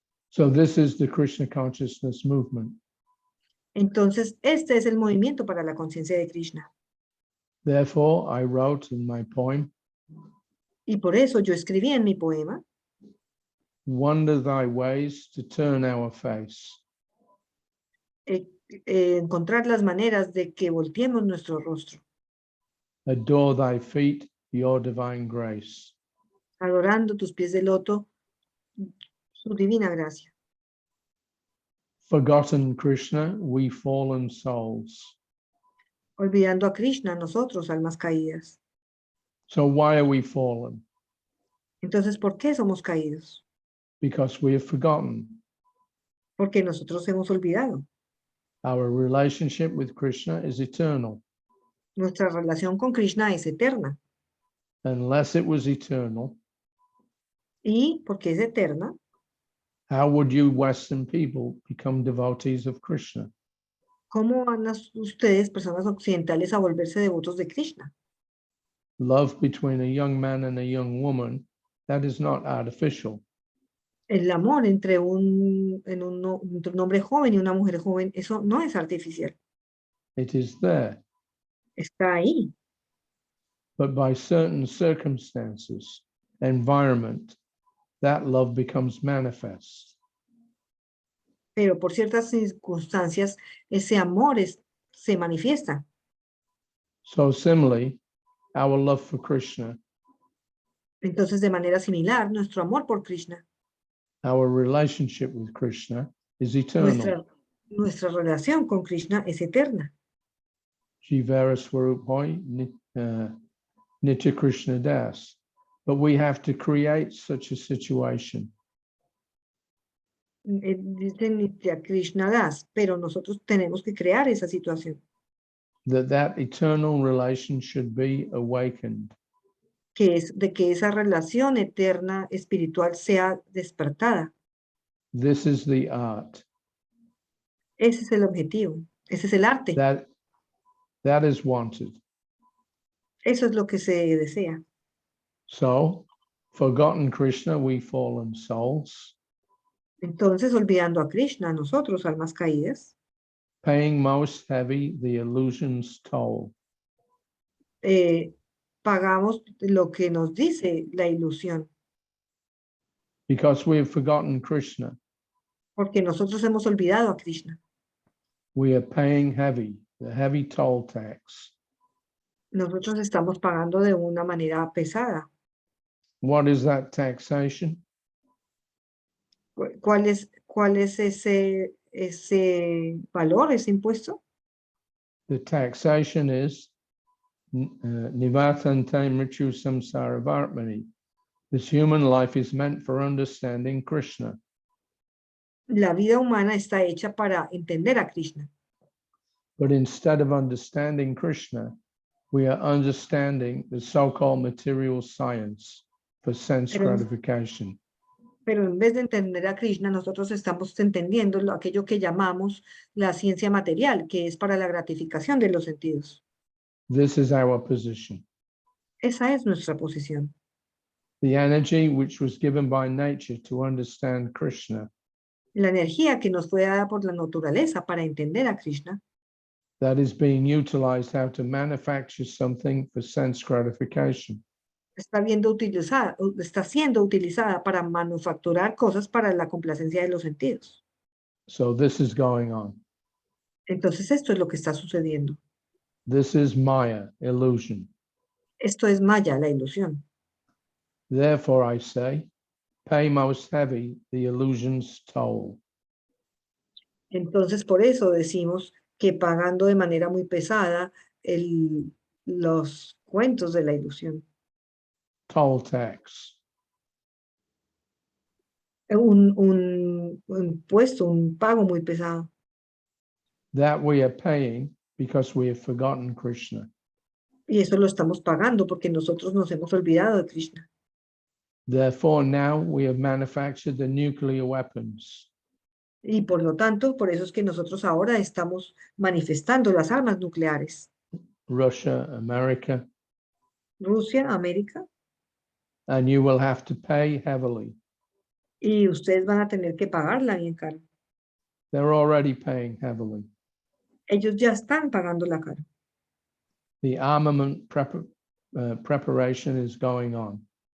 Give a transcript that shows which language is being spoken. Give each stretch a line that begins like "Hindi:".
English: So this is the Krishna consciousness movement.
Spanish: Entonces, este es el movimiento para la conciencia de Krishna.
English: Therefore, I wrote in my poem,
Spanish: Y por eso yo escribí en mi poema,
English: wonder thy ways to turn our face.
Spanish: encontrar las maneras de que volteemos nuestro rostro,
English: Adore thy feet, your divine grace.
Spanish: adorando tus pies de loto, su divina gracia.
English: forgotten Krishna, we fallen souls.
Spanish: olvidando a Krishna, nosotros, almas caídas.
English: So why are we fallen?
Spanish: Entonces, ¿por qué somos caídos?
English: Because we have forgotten.
Spanish: Porque nosotros hemos olvidado.
English: Our relationship with Krishna is eternal.
Spanish: Nuestra relación con Krishna es eterna.
English: Unless it was eternal,
Spanish: Y porque es eterna,
English: how would you Western people become devotees of Krishna?
Spanish: ¿cómo van ustedes, personas occidentales, a volverse devotos de Krishna?
English: Love between a young man and a young woman, that is not artificial.
Spanish: El amor entre entre un hombre joven y una mujer joven, eso no es artificial.
English: It is there.
Spanish: Está ahí.
English: But by certain circumstances, environment, that love becomes manifest.
Spanish: Pero por ciertas circunstancias, ese amor se manifiesta.
English: So similarly, our love for Krishna,
Spanish: Entonces, de manera similar, nuestro amor por Krishna,
English: our relationship with Krishna is eternal.
Spanish: nuestra relación con Krishna es eterna.
Bangla: Jivara Swarup Hoy, Nitya Krishna Das.
English: But we have to create such a situation.
Spanish: Dice Nitya Krishna Das, pero nosotros tenemos que crear esa situación.
English: That eternal relation should be awakened.
Spanish: Que es de que esa relación eterna espiritual sea despertada.
English: This is the art.
Spanish: Ese es el objetivo, ese es el arte.
English: That is wanted.
Spanish: Eso es lo que se desea.
English: So, forgotten Krishna, we fallen souls,
Spanish: Entonces, olvidando a Krishna, nosotros, almas caídas,
English: paying most heavy the illusion's toll.
Spanish: pagamos lo que nos dice la ilusión,
English: Because we have forgotten Krishna,
Spanish: porque nosotros hemos olvidado a Krishna.
English: we are paying the heavy toll tax.
Spanish: Nosotros estamos pagando de una manera pesada.
English: What is that taxation?
Spanish: ¿Cuál es ese valor, ese impuesto?
English: The taxation is
Sanskrit: Nivatante Mritu Samsara Vartmani.
English: This human life is meant for understanding Krishna.
Spanish: La vida humana está hecha para entender a Krishna.
English: But instead of understanding Krishna, we are understanding the so-called material science for sense gratification.
Spanish: Pero en vez de entender a Krishna, nosotros estamos entendiendo aquello que llamamos la ciencia material, que es para la gratificación de los sentidos.
English: This is our position.
Spanish: Esa es nuestra posición.
English: The energy which was given by nature to understand Krishna,
Spanish: La energía que nos fue dada por la naturaleza para entender a Krishna,
English: that is being utilized how to manufacture something for sense gratification.
Spanish: está siendo utilizada para manufacturar cosas para la complacencia de los sentidos.
English: So this is going on.
Spanish: Entonces esto es lo que está sucediendo.
English: This is Maya, illusion.
Spanish: Esto es Maya, la ilusión.
English: Therefore, I say, pay most heavy the illusion's toll.
Spanish: Entonces por eso decimos que pagando de manera muy pesada los cuentos de la ilusión.
English: Toll tax.
Spanish: Un impuesto, un pago muy pesado.
English: That we are paying because we have forgotten Krishna.
Spanish: Y eso lo estamos pagando porque nosotros nos hemos olvidado de Krishna.
English: Therefore, now we have manufactured the nuclear weapons.
Spanish: Y por lo tanto, por eso es que nosotros ahora estamos manifestando las armas nucleares.
English: Russia, America,
Spanish: Rusia, América,
English: and you will have to pay heavily.
Spanish: y ustedes van a tener que pagarla bien caro.
English: They're already paying heavily.
Spanish: Ellos ya están pagando la cara.
English: The armament preparation is going on.